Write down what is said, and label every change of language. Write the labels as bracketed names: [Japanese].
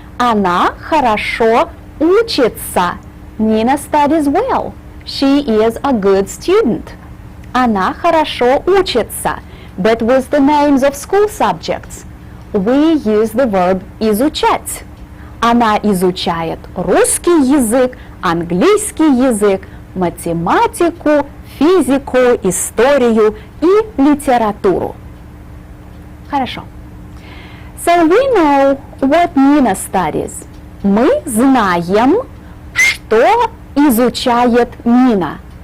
[Russian] Она хорошо учится. [English] Nina studies well. She is a good student. [Russian] Она хорошо учится. [English] But with the names of school subjects, we use the verb изучать. [Russian] Она изучает русский язык, английский язык, математику, физику, историю и литературу. Хорошо. [English] So we know what Nina studies. [Russian] Мы знаем, что изучает Нина.